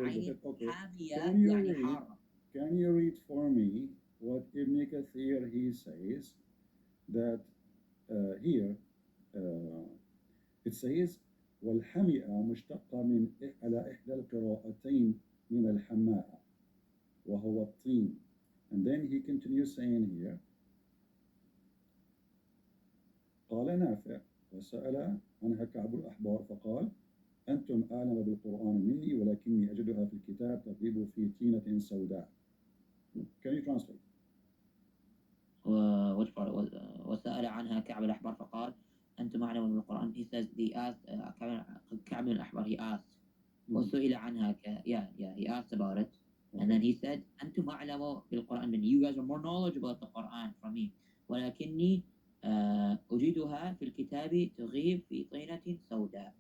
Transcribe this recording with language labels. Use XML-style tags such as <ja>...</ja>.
<en>Can you read for me what Ibn Kathir he says that here it says</en> <ar>والحمئة مشتقة من على إحدى القراءتين من الحماءة وهو الطين.</ar> <en>And then he continues saying here</en> <ar>قال نافع وسأل عنها كعب الأحبار فقال أنتم أعلم بالقرآن مني ولكني أجدها في الكتاب تغيب في طينة سوداء.</ar> <en>Can you translate? Which part was</en> <ar>وسأل عنها كعب الأحبار فقال أنتم أعلم بالقرآن.</ar> <en>He says he asked كعب الأحبار he asked</en> <ar>وسئل عنها</ar> <en>he asked about it. And then he said</en> <ar>أنتم أعلم بالقرآن مني.</ar> <en>You guys are more knowledgeable about the Quran from me.</en> <ar>ولكني أجدها في الكتاب تغيب في طينة سوداء.</ar>